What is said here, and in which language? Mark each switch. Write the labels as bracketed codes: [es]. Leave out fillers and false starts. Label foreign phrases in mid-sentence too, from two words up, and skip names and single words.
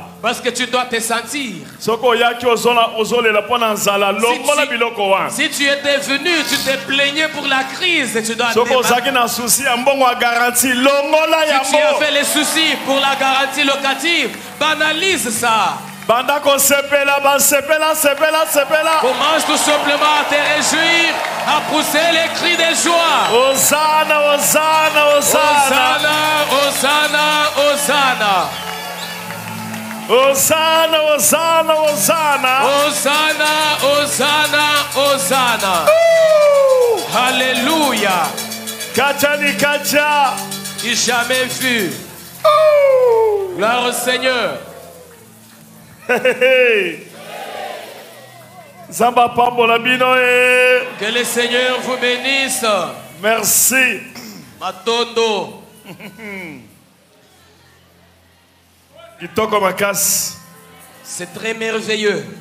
[fr] Parce que tu dois te sentir. Si tu étais venu, tu t'es plaigné pour la crise, tu dois te si tu avais les soucis pour la garantie locative, banalise ça. Commence tout simplement à te réjouir, à pousser les cris de joie. Hosanna, Hosanna, Hosanna. Hosanna, Hosanna, Hosanna. Hosanna, Hosanna, Hosanna. Hosanna, Hosanna, Hosanna. Alléluia. Kachani kacha. Qui jamais vu. Gloire au Seigneur. Que le Seigneur vous bénisse. Merci. Matondo. C'est très merveilleux.